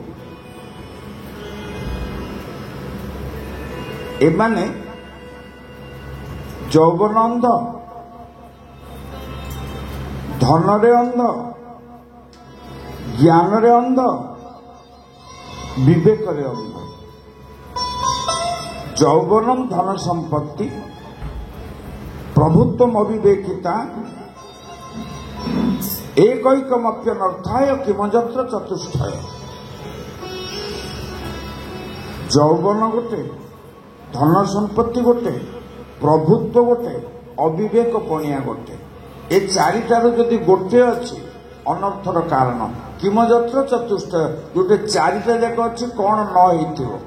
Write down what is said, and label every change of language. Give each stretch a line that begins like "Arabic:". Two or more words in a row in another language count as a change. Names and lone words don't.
Odia: ଏମାନେ ଯୌବନ ଅନ୍ଧ, ଧନରେ ଅନ୍ଧ, ଜ୍ଞାନରେ ଅନ୍ଧ, ବିବେକରେ ଅନ୍ଧ।
Sanskrit: ଯୌବନಂ ଧନ ସମ୍ପତ୍ତି, ପ୍ରଭୁତ୍ୱମ ଅବିବେକିତା, एकैकमप्यनर्थाय किमजत्र चतुष्टय।
Odia: ଯୌବନ ଗୋଟେ, ଧନ ସମ୍ପତ୍ତି ଗୋଟେ, ପ୍ରଭୁତ୍ୱ ଗୋଟେ, ଅବିବେକ ପଣିଆ ଗୋଟେ। ଏ ଚାରିଟାରୁ ଯଦି ଗୋଟେ ଅଛି ଅନର୍ଥର କାରଣ।
Sanskrit: କିମଯତ୍ର ଚତୁଷ୍ଟ
Odia: ଯୋଉଟେ ଚାରିଟା ଯାକ ଅଛି କଣ ନ ହେଇଥିବ।